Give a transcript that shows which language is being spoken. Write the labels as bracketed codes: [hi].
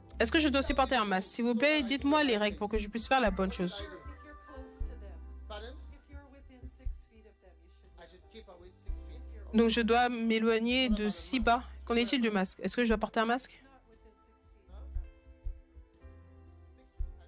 [fr] Est-ce que je dois aussi porter un masque? S'il vous plaît, dites-moi les règles pour que je puisse faire la bonne chose. [en] If you're close to them, [fr] Pardon? [en] if you're within 6 feet of them, you should. I should keep away 6 feet. [fr] Donc je dois m'éloigner de 6 pas. Qu'en est-il du masque? Est-ce que je dois porter un masque? [en] Not within 6 feet.